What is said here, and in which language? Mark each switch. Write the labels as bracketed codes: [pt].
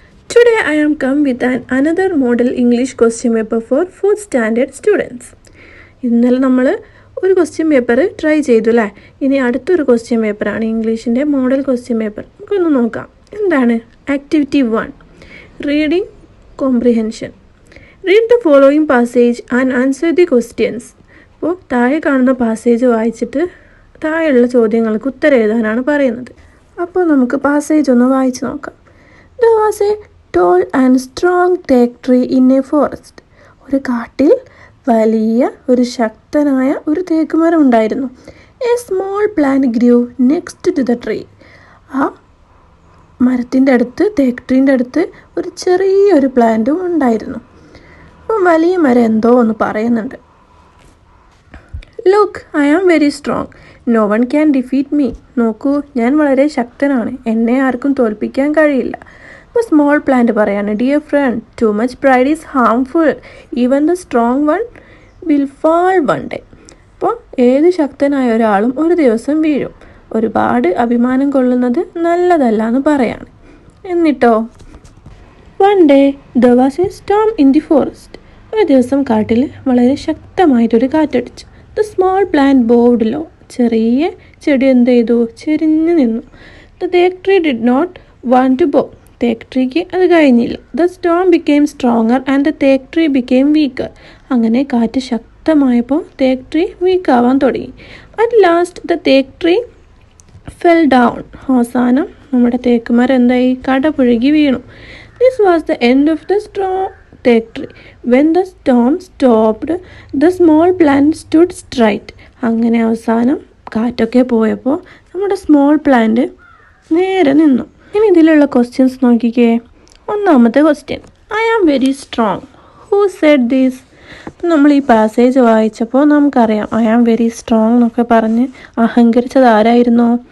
[en] Today I am come with another model English question paper for 4th standard students. [ml] ഇന്നലെ നമ്മൾ ഒരു question paper try ചെയ്തു അല്ലേ. ഇനി അടുത്തൊരു ക്വസ്റ്റ്യൻ പേപ്പറാണ് ഇംഗ്ലീഷിൻ്റെ മോഡൽ ക്വസ്റ്റ്യൻ പേപ്പർ. നമുക്കൊന്ന് നോക്കാം. എന്താണ് activity 1 reading comprehension. [en] Read the following passage and answer the questions. [ml] അപ്പോൾ താഴെ കാണുന്ന പാസേജ് വായിച്ചിട്ട് താഴെയുള്ള ചോദ്യങ്ങൾക്ക് ഉത്തരം എഴുതാനാണ് പറയുന്നത്. അപ്പോൾ നമുക്ക് പാസേജ് ഒന്ന് വായിച്ച് നോക്കാം. [en] There was a tall and strong teak tree in a forest. [ml] ഒരു കാട്ടിൽ വലിയ ഒരു ശക്തനായ ഒരു തേക്ക് മരം ഉണ്ടായിരുന്നു. [en] A small plant grew next to the tree. [ml] ആ മരത്തിൻ്റെ അടുത്ത് തേക്ക് ട്രീൻ്റെ അടുത്ത് ഒരു ചെറിയൊരു പ്ലാന്റും ഉണ്ടായിരുന്നു. അപ്പം വലിയ മരം എന്തോ ഒന്ന് പറയുന്നുണ്ട്. [en] Look, I am very strong. No one can defeat me. [ml] നോക്കൂ, ഞാൻ വളരെ ശക്തനാണ്, എന്നെ ആർക്കും തോൽപ്പിക്കാൻ കഴിയില്ല. അപ്പോൾ സ്മോൾ പ്ലാന്റ് പറയാണ്, [en] Dear friend, too much pride is harmful. Even the strong one will fall one day. [ml] അപ്പോൾ ഏത് ശക്തനായ ഒരാളും ഒരു ദിവസം വീഴും. ഒരുപാട് അഭിമാനം കൊള്ളുന്നത് നല്ലതല്ല എന്ന് പറയാണ്. [en] എന്നിട്ടോ one day there was a storm in the forest. [ml] ഒരു ദിവസം കാട്ടിൽ വളരെ ശക്തമായിട്ടൊരു കാറ്റടിച്ചു. [en] The small plant bowed low. [ml] ചെറിയ ചെടി എന്ത് ചെയ്തു? ചെരിഞ്ഞു നിന്നു. [en] The thekku tree did not want to bow. [ml] തേക്ക് ട്രീക്ക് അത് കഴിഞ്ഞില്ല. [en] The storm became stronger and the thekku tree became weaker. [ml] അങ്ങനെ കാറ്റ് ശക്തമായപ്പോൾ തേക്ക് ട്രീ വീക്കാവാൻ തുടങ്ങി. [en] At last the thekku tree fell down. [ml] അവസാനം നമ്മുടെ തേക്ക് മരം എന്തായി? കടപുഴകി വീണു. [en] This was the end of the strong teak tree. When the storm stopped, the small plant stood straight. [ml] അങ്ങനെ അവസാനം കാറ്റൊക്കെ പോയപ്പോൾ നമ്മുടെ സ്മോൾ പ്ലാന്റ് നേരെ നിന്നു. ഇനി ഇതിലുള്ള ക്വസ്റ്റ്യൻസ് നോക്കിക്കേ. ഒന്നാമത്തെ question, [en] I am very strong. Who said these? [ml] നമ്മൾ ഈ പാസേജ് വായിച്ചപ്പോൾ നമുക്കറിയാം [en] I am very strong [ml] എന്നൊക്കെ പറഞ്ഞ് അഹങ്കരിച്ചത് ആരായിരുന്നു?